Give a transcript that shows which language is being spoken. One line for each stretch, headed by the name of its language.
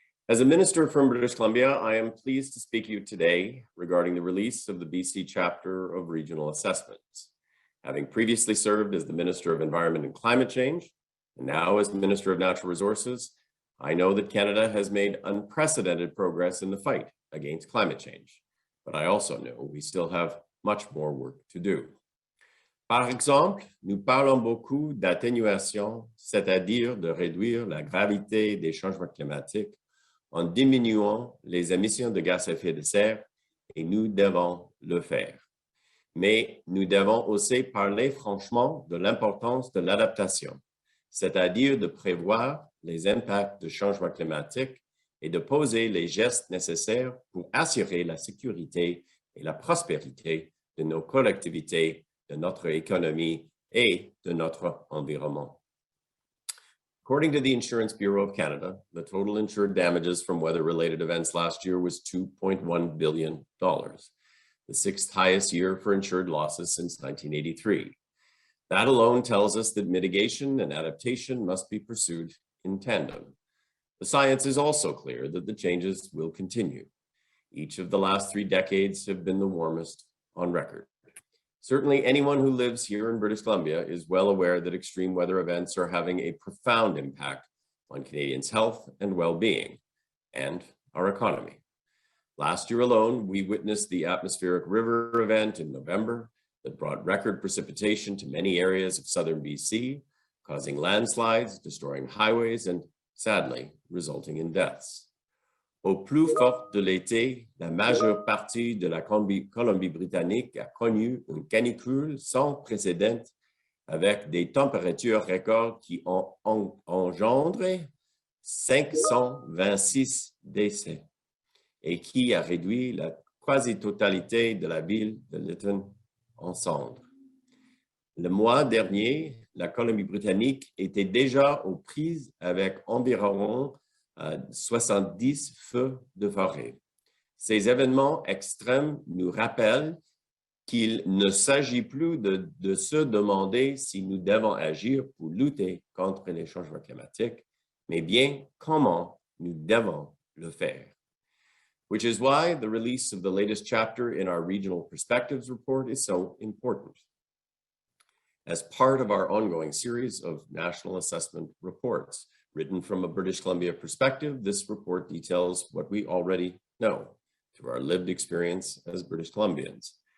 English: As a minister from British Columbia, I am pleased to speak to you today regarding the release of the BC chapter of regional assessments. Having previously served as the Minister of Environment and Climate Change, and now as Minister of Natural Resources, I know that Canada has made unprecedented progress in the fight against climate change, but I also know we still have much more work to do.
French: Par exemple, nous parlons beaucoup d'atténuation, c'est-à-dire de réduire la gravité des changements climatiques en diminuant les émissions de gaz à effet de serre, et nous devons le faire. Mais nous devons aussi parler franchement de l'importance de l'adaptation, c'est-à-dire de prévoir les impacts du changement climatique et de poser les gestes nécessaires pour assurer la sécurité et la prospérité de nos collectivités, de notre économie et de notre environnement.
English: According to the Insurance Bureau of Canada, the total insured damages from weather-related events last year was $2.1 billion, the sixth highest year for insured losses since 1983. That alone tells us that mitigation and adaptation must be pursued in tandem. The science is also clear that the changes will continue. Each of the last 3 decades have been the warmest on record. Certainly, anyone who lives here in British Columbia is well aware that extreme weather events are having a profound impact on Canadians' health and well-being and our economy. Last year alone, we witnessed the atmospheric river event in November that brought record precipitation to many areas of southern BC, causing landslides, destroying highways, and sadly, resulting in deaths.
French: Au plus fort de l'été, la majeure partie de la Colombie-Britannique a connu une canicule sans précédent avec des températures records qui ont engendré 526 décès et qui a réduit la quasi-totalité de la ville de Lytton en cendres. Le mois dernier, la Colombie-Britannique était déjà aux prises avec environ 70 feux de forêt. Ces événements extrêmes nous rappellent qu'il ne s'agit plus de se demander si nous devons agir pour lutter contre les changements climatiques, mais bien comment nous devons le faire.
English: Which is why the release of the latest chapter in our Regional Perspectives report is so important. As part of our ongoing series of national assessment reports, written from a British Columbia perspective, this report details what we already know through our lived experience as British Columbians.